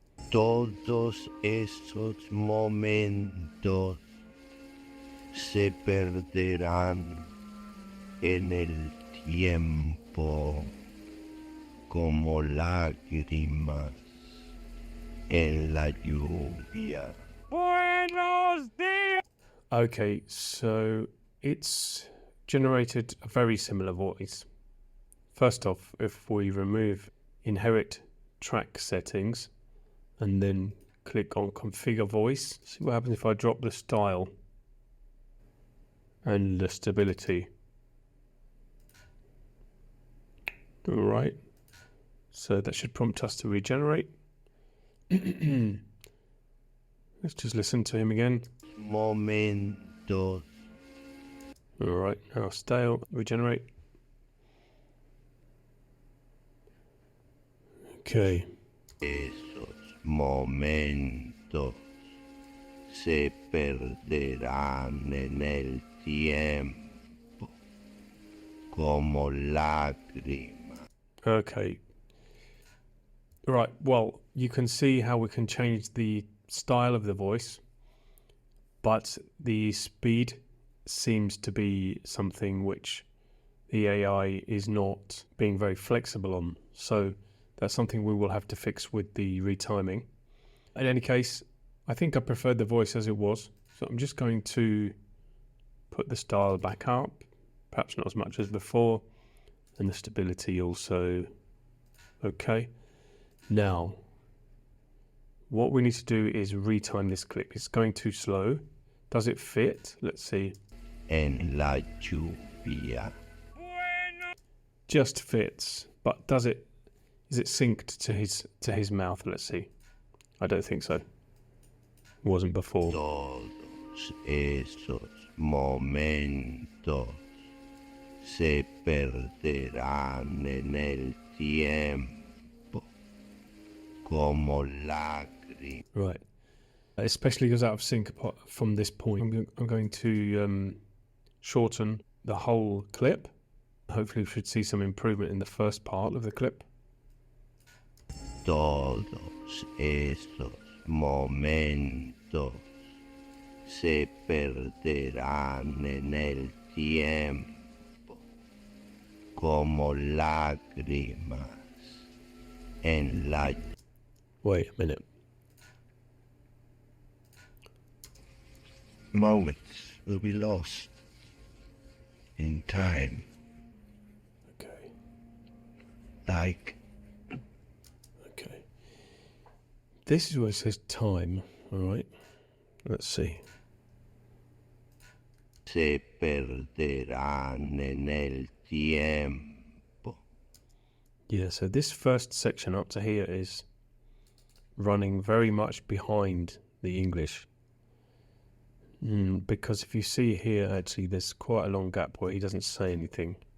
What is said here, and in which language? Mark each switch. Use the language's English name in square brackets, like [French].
[Spanish] Todos esos momentos se perderán en el tiempo como lágrimas en la lluvia. Buenos dias! [English] Okay, so it's generated a very similar voice. First off, if we remove inherit track settings and then click on configure voice, see what happens if I drop the style and the stability. Alright, so that should prompt us to regenerate. Let's just listen to him again. [Spanish] Momentos. [English] Alright, now style, regenerate. Okay. [Spanish] Esos momentos se perderán en el tiempo como lágrimas. [English] Okay. Right, well, you can see how we can change the style of the voice, but the speed seems to be something which the AI is not being very flexible on. So that's something we will have to fix with the retiming. In any case, I think I preferred the voice as it was. So I'm just going to put the style back up, perhaps not as much as before, and the stability also. Okay. Now, what we need to do is retime this clip. It's going too slow. Does it fit? Let's see. [Spanish] En la lluvia. [English] Just fits, but does it? Is it synced to his mouth? Let's see. I don't think so. It wasn't before. [Spanish] Todos esos momentos se perderán en el tiempo como lágrimas. [English] Right. Especially goes out of sync from this point. I'm going to shorten the whole clip. Hopefully we should see some improvement in the first part of the clip. [Spanish] Todos esos momentos se perderán en el tiempo como lágrimas en la... [English] Wait a minute. Moments will be lost in time. Okay. Like... Okay. This is where it says time, alright? Let's see. [Spanish] Se perderán en el tiempo. [English] Yeah, so this first section up to here is running very much behind the English. Because if you see here, actually, there's quite a long gap where he doesn't say anything.